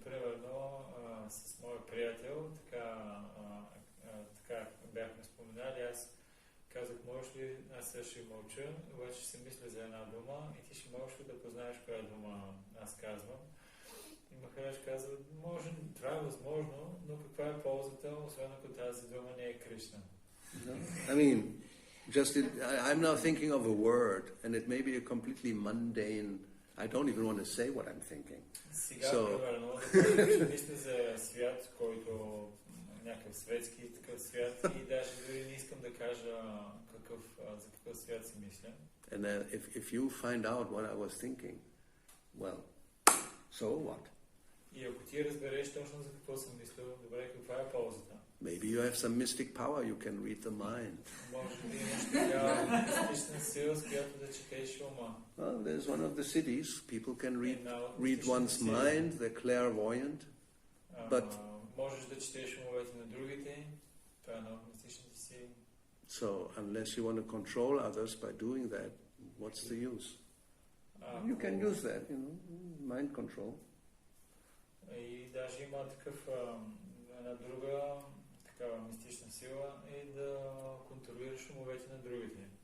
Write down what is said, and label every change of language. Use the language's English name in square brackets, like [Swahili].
[Bulgarian] Примерно с моя приятел, така бяхме споменали, аз казах, можеш ли, аз сега ще мълча, обаче ще мисля за една дума и ти ще можеш ли да познаеш коя дума аз казвам. И Махарадж казва, може, това е възможно, но каква е ползата, освен ако тази дума не е Кришна? [English] I mean, I'm now thinking of a word, and it may be a completely mundane. I don't even want to say what I'm thinking. [Bulgarian] Сега, примерно, да мисля за свят, който някакъв светски такъв свят и даже дори не искам да кажа за какъв свят си мисля. [English] And then if you find out what I was thinking, well, so what? [Bulgarian] И ако ти разбереш точно за какво съм мислил, добре, каква е ползата? [English] Maybe you have some mystic power, you can read the mind. [Bulgarian] Може да имаш такава мистична сила, с която да четеш ума. [English] Well, there's one of the cities, people can read one's mind, they're clairvoyant, but [Bulgarian] можеш да четеш умовете на другите, това е една от мистичните сили. [English] So, unless you want to control others by doing that, what's the use? You can use that, you know, mind control. [Bulgarian] И даже има една друга такава мистична сила и да контролираш умовете на другите.